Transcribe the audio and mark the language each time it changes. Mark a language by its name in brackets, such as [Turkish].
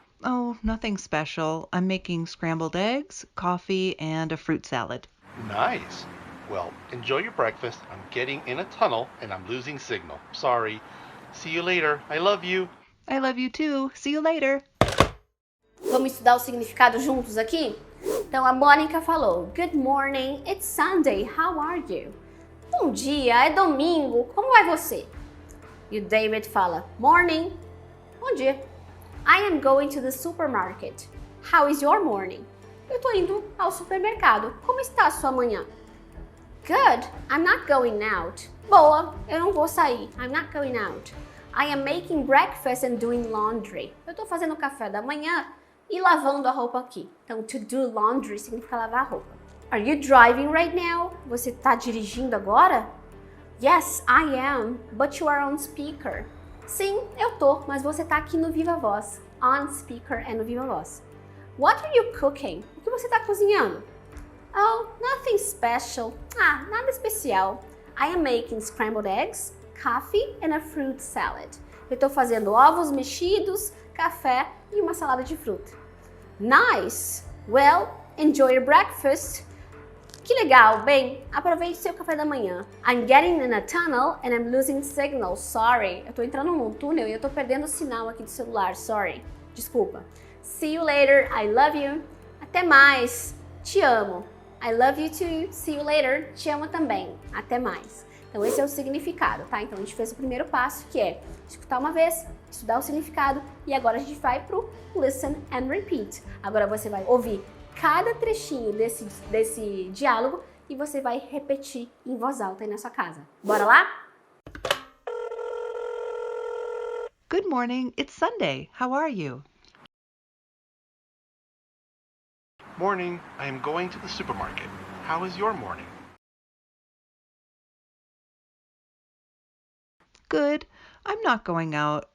[English] Oh, nothing special. I'm making scrambled eggs, coffee, and a fruit salad. Nice. Well, enjoy your breakfast. I'm getting in a tunnel and I'm losing signal. Sorry. See you later. I love you. I love you too. See you later. [Portuguese] Vamos estudar o significado juntos aqui? Então a Mônica falou: [English] Good morning, it's Sunday, how are you? [Portuguese] Bom dia, é domingo, como vai você? E o David fala: [English] Morning, [Portuguese] bom dia. [English] I am going to the supermarket. How is your morning? [Portuguese] Eu tô indo ao supermercado. Como está a sua manhã? [English] Good, I'm not going out. [Portuguese] Boa, eu não vou sair. [English] I'm not going out. I am making breakfast and doing laundry. [Portuguese] Eu tô fazendo café da manhã e lavando a roupa aqui. Então, [English] to do laundry [Portuguese] significa lavar a roupa. [English] Are you driving right now? [Portuguese] Você tá dirigindo agora? [English] Yes, I am, but you are on speaker. [Portuguese] Sim, eu tô, mas você tá aqui no Viva Voz. [English] On speaker [Portuguese] é no Viva Voz. [English] What are you cooking? [Portuguese] O que você tá cozinhando? [English] Oh, nothing special. [Portuguese] Ah, nada especial. [English] I am making scrambled eggs, coffee and a fruit salad. [Portuguese] Eu tô fazendo ovos mexidos, café e uma salada de fruta. [English] Nice! Well, enjoy your breakfast. [Portuguese] Que legal! Bem, aproveite seu café da manhã. [English] I'm getting in a tunnel and I'm losing signal. Sorry. [Portuguese] Eu tô entrando num túnel e eu tô perdendo o sinal aqui do celular. [English] Sorry. [Portuguese] Desculpa. [English] See you later. I love you. [Portuguese] Até mais. Te amo. [English] I love you too. See you later. [Portuguese] Te amo também. Até mais. Então esse é o significado, tá? Então a gente fez o primeiro passo, que é escutar uma vez, estudar o significado, e agora a gente vai pro listen and repeat. Agora você vai ouvir cada trechinho desse diálogo e você vai repetir em voz alta aí na sua casa. Bora lá? [English] Good morning, it's Sunday. How are you? Morning, I am going to the supermarket. How is your morning? Good. I'm not going out.